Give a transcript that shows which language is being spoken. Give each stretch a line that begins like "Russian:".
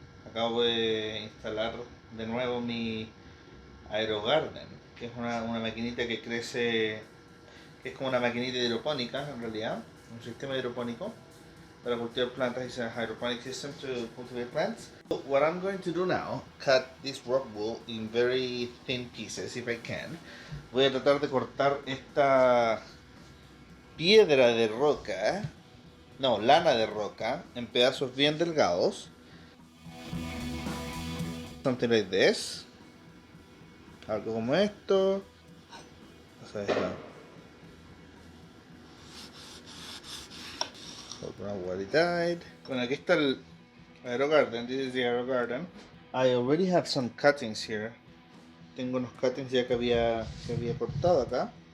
Spanish: Acabo de instalar de nuevo mi AeroGarden, que es una maquinita que crece, que es como una maquinita hidropónica en realidad, un sistema hidropónico para cultivar plantas.
English: It's a hydroponic system to cultivate plants. So what I'm going to do now, cut this rock wool in very thin pieces if I can.
Spanish: Voy a tratar de cortar esta piedra de roca, no, lana de roca, en pedazos bien delgados.
English: Something like this.
Spanish: Algo como esto. O sea,
English: what it died.
Spanish: Bueno, aquí está el AeroGarden.
English: This is the AeroGarden. I already have some cuttings here.
Spanish: Tengo unos cuttings ya que había cortado acá.